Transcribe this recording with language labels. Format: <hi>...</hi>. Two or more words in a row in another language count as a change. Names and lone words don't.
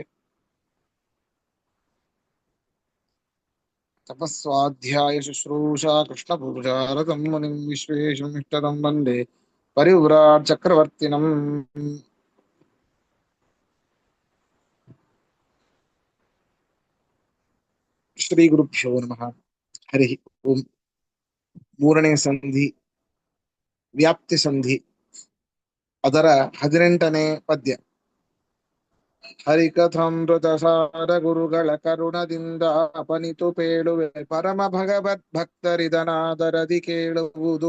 <sa>तपस्वाध्याय शुश्रूषा कृष्णपूजारतं मुनिं विश्वेशम् इष्टदं वन्दे परिव्राट् चक्रवर्तिनम्। ಶ್ರೀಗುರುಭ್ಯೋ ನಮಃ. ಹರಿ ಓಂ.</sa> <kn>ಮೂರನೇ ಸಂಧಿ ವ್ಯಾಪ್ತಿ ಸಂಧಿ, ಅದರ 18ನೇ ಪದ್ಯ. ಹರಿಕಥಾಮೃತ ಸಾರ ಗುರುಗಳ ಕರುಣದಿಂದ ಅಪನಿತು ಪೇಳುವೆ ಪರಮ ಭಗವದ್ ಭಕ್ತರಿದನಾದರದಿ ಕೇಳುವುದು.</kn>